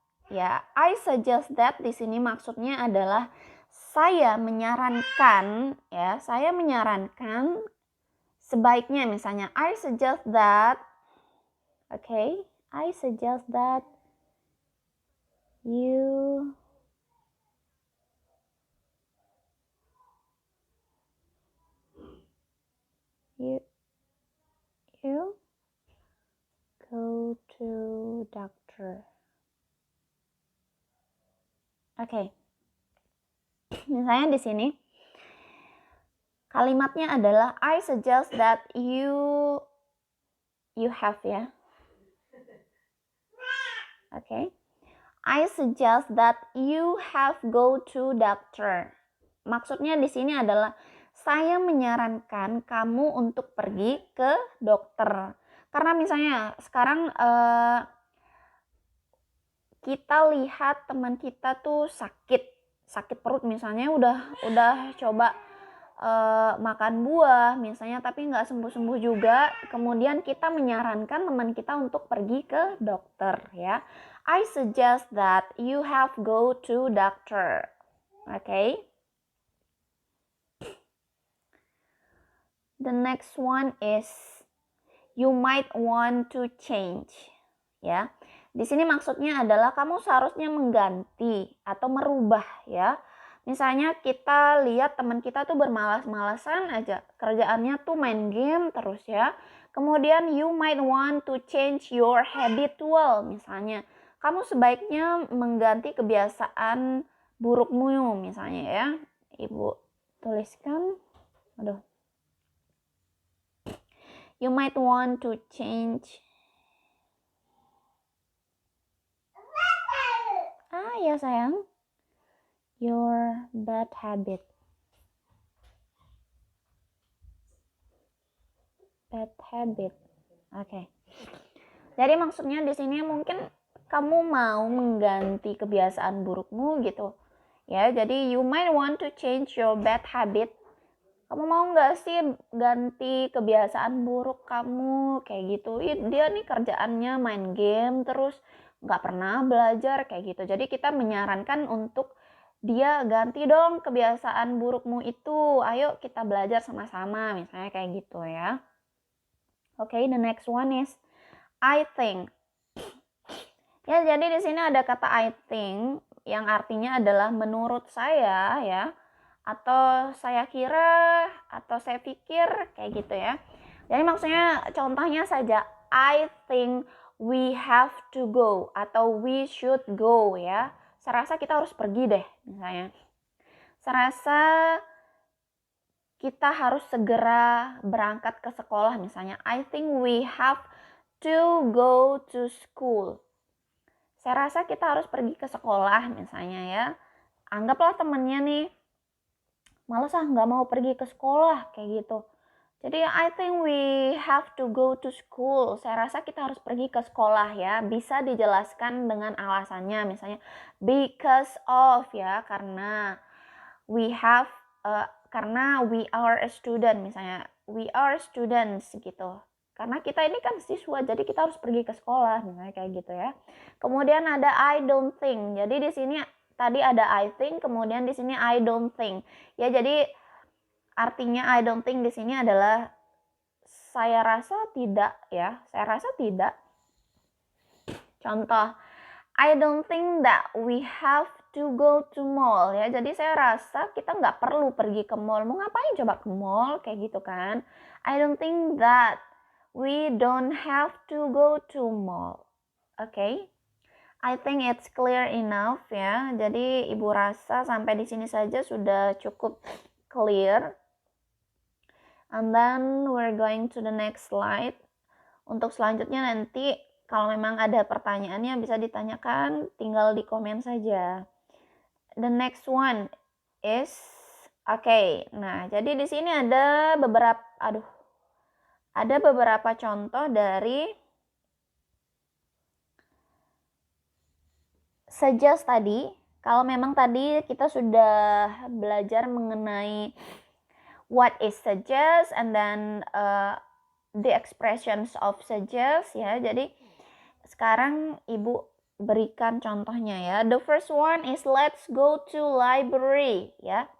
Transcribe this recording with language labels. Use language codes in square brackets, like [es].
[id] Ya, [en] I suggest that [id] di sini maksudnya adalah saya menyarankan, ya, saya menyarankan sebaiknya, misalnya I suggest that, [en] okay, I suggest that you go to doctor. [id] Oke. Misalnya di sini kalimatnya adalah [en] I suggest that you have, [id] ya. Oke. [en] I suggest that you have go to doctor. [id] Maksudnya di sini adalah saya menyarankan kamu untuk pergi ke dokter. Karena misalnya sekarang kita lihat teman kita tuh sakit perut misalnya, udah coba makan buah misalnya tapi nggak sembuh-sembuh juga, kemudian kita menyarankan teman kita untuk pergi ke dokter, ya. [en] I suggest that you have go to doctor. Okay. The next one is you might want to change, ya. [id] Di sini maksudnya adalah kamu seharusnya mengganti atau merubah, ya. Misalnya kita lihat teman kita tuh bermalas-malasan aja, kerjaannya tuh main game terus, ya. Kemudian [en] you might want to change your habitual, [id] misalnya kamu sebaiknya mengganti kebiasaan burukmu misalnya, ya. Ibu tuliskan, [en] you might want to change. [id] Ya sayang, [en] your bad habit. [id] Oke. Jadi maksudnya di sini mungkin kamu mau mengganti kebiasaan burukmu gitu. Ya, jadi [en] you might want to change your bad habit. [id] Kamu mau nggak sih ganti kebiasaan buruk kamu kayak gitu? Dia nih kerjaannya main game terus nggak pernah belajar kayak gitu. Jadi kita menyarankan untuk dia ganti dong kebiasaan burukmu itu. Ayo kita belajar sama-sama, misalnya kayak gitu, ya. [en] Okay, the next one is I think. [id] Ya, jadi di sini ada kata [en] I think [id] yang artinya adalah menurut saya, ya, atau saya kira, atau saya pikir kayak gitu, ya. Jadi maksudnya contohnya saja, [en] I think we have to go [id] atau [en] we should go, ya. [id] Saya rasa kita harus pergi deh, misalnya. Saya rasa kita harus segera berangkat ke sekolah, misalnya. [en] I think we have to go to school. [id] Saya rasa kita harus pergi ke sekolah, misalnya, ya. Anggaplah temennya nih, malas nggak mau pergi ke sekolah, kayak gitu. Jadi [en] I think we have to go to school. [id] Saya rasa kita harus pergi ke sekolah, ya. Bisa dijelaskan dengan alasannya, misalnya [en] because of, [id] ya, karena [en] we have, [id] karena [en] we are a student, [id] misalnya [en] we are students [id] gitu. Karena kita ini kan siswa, jadi kita harus pergi ke sekolah, misalnya kayak gitu, ya. Kemudian ada [en] I don't think. [id] Jadi di sini tadi ada [en] I think, [id] kemudian di sini [en] I don't think. [id] Ya, jadi artinya [en] I don't think [id] di sini adalah saya rasa tidak, ya. Saya rasa tidak. Contoh, [en] I don't think that we have to go to mall, ya. [id] Jadi saya rasa kita nggak perlu pergi ke mall. Mau ngapain coba ke mall, kayak gitu kan. [en] I don't think that we don't have to go to mall. Okay? I think it's clear enough, ya. [id] Jadi Ibu rasa sampai di sini saja sudah cukup clear. [en] And then we're going to the next slide. [id] Untuk selanjutnya nanti kalau memang ada pertanyaannya bisa ditanyakan, tinggal di komen saja. [en] The next one is [id] nah, jadi di sini ada beberapa contoh dari [en] suggest [id] tadi, kalau memang tadi kita sudah belajar mengenai [en] what is suggest and then the expressions of suggest ya. [id] Jadi sekarang Ibu berikan contohnya ya. [en] The first one is let's go to library ya.